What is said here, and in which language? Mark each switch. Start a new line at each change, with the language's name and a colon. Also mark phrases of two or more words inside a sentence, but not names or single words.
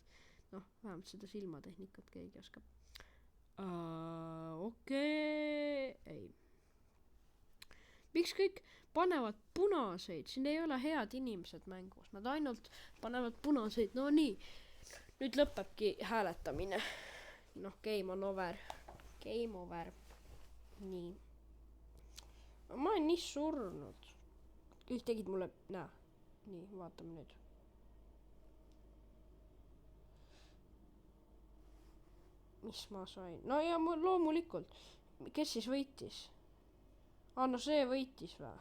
Estonian: Vähemalt seda silmatehnikat keegi oskab. Okei. Ei. Miks kõik panevad punaseid? Siin ei ole head inimesed mängus. Nad ainult panevad punaseid. No nii. Nüüd lõpebki hääletamine.
English: Game on over. Game over.
Estonian: Nii. Ma olen nii surnud. Kõik tegid mulle... Nii, vaatame nüüd. Mis ma sain? No ja loomulikult. Kes siis võitis? No see võitis või?